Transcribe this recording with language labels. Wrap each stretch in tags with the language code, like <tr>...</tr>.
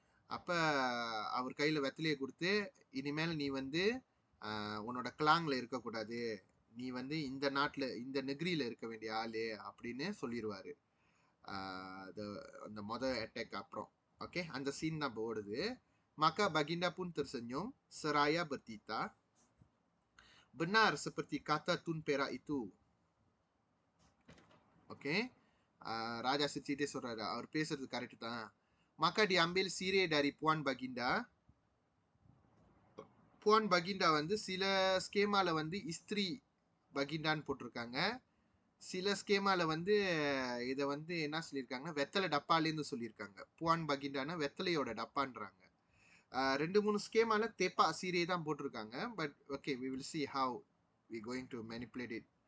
<ta>அப்போ அவர் கையில் வெத்தலையை கொடுத்து, இனிமேல் நீ வந்து உன்னோட கிளாங்கில் இருக்கக்கூடாது, நீ வந்து இந்த நாட்டில் இந்த நெகிரியில் இருக்க வேண்டிய ஆளு அப்படின்னு சொல்லிடுவார் அந்த அட்டாக் அப்புறம். ஓகே, அந்த சீன் தான் ஓடுது.</ta> <ms>Maka Baginda pun tersenyum seraya bertita, benar seperti kata Tun Perak itu.</ms> <ta>Okay, ராஜா சிரிச்சிட்டே சொல்றாரு, அவர் பேசுறது கரெக்ட் தான்.</ta> <ms>maka diambil sirih dari Puan Baginda.</ms> <ta>புவான் பகிண்டா வந்து சில ஸ்கேமால வந்து இஸ்திரி பகிண்டான்னு போட்டிருக்காங்க. சில ஸ்கேமால வந்து இதை வந்து என்ன சொல்லியிருக்காங்கன்னா வெத்தலை டப்பாலேருந்து சொல்லியிருக்காங்க. புவான் பகிண்டானா வெத்தலையோட டப்பான்றாங்க. 2-3 ஸ்கேமால தேப்பா சீரே தான் போட்டிருக்காங்க.</ta> <en>But okay, we will see how we going to manipulate it.</en>